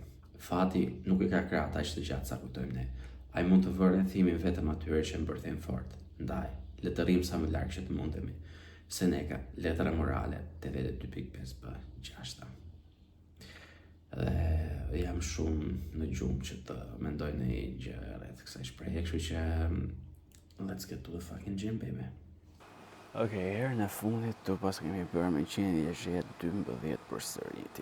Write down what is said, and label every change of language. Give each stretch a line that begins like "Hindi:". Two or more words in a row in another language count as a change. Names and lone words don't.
Albanian: Fati nuk i ka krahë aq të gjatë sa kujtojmë ne. Ai mund të vërë rrethimin vetëm atyre që mbërthejnë fort. Ndaj, le të rrim sa më larg që të mundemi. Seneca, letra morale, TVD 2.5b, 6. Dhe jam shumë në gjumë që të mendoj në një gjë rreth kësaj shprehje, kështu që
English: let's get to the fucking gym, baby.
Albanian: Okej, herën e fundit tu pas kemi bërë me 112 përsëriti.